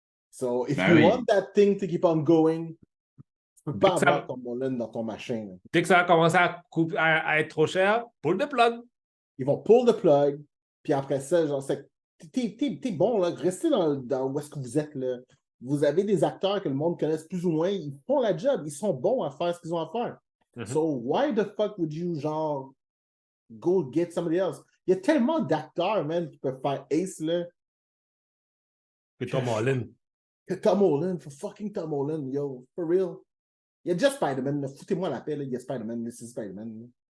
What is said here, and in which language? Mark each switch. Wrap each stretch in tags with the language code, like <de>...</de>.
<en>So, if you want that thing to keep on going,</en> <fr>tu peux pas avoir ton Holland dans ton machin. Là. Dès que ça va commencer à être trop cher,</fr> <en>pull the plug.</en> <fr>Ils vont</fr> <en>pull the plug,</en> <fr>puis après ça, genre, t'es bon, là, restez dans où est-ce que vous êtes, là. Vous avez des acteurs que le monde connaisse plus ou moins, ils font la job, ils sont bons à faire ce qu'ils ont à faire. Mm-hmm.</fr> <en>So, why the fuck would you, genre, go get somebody else?</en> <fr>Il y a tellement d'acteurs, man, qui peuvent faire Ace, là. Que Tom Holland.</fr> <en>Que Tom Holland, for fucking Tom Holland, yo, for real.</en> <fr>Il y a déjà Spider-Man, foutez-moi la paix, là, il y a Spider-Man, c'est Spider-Man.</fr>